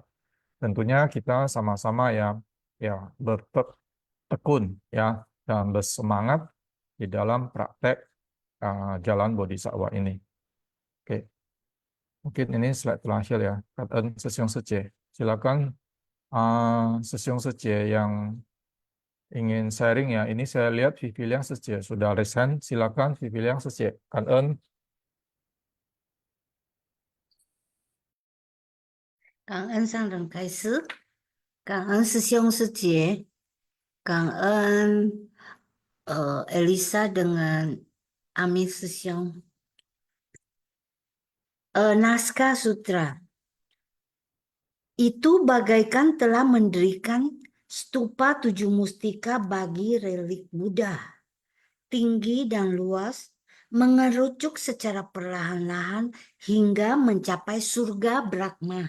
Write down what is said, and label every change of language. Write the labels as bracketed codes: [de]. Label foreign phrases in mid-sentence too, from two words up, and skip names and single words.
[id] Tentunya kita sama-sama ya bertekun ya dan bersemangat di dalam praktek jalan bodhisattva ini. Oke, mungkin ini slide terakhir ya. Kata [zh] 师兄师姐. [id] Silakan [zh] 师兄师姐 [id] yang ingin sharing ya. Ini saya lihat Vivi Liang Sece sudah resign. Silakan Vivi Liang Sece. Kan En. [zh] 感恩上人开始，感恩师兄师姐，感恩 Elisa dengan Amin 师兄。 [id] Naskah Sutra itu bagaikan telah mendirikan stupa 7 mustika bagi relik Buddha, tinggi dan luas, mengerucut secara perlahan-lahan hingga mencapai surga Brahma.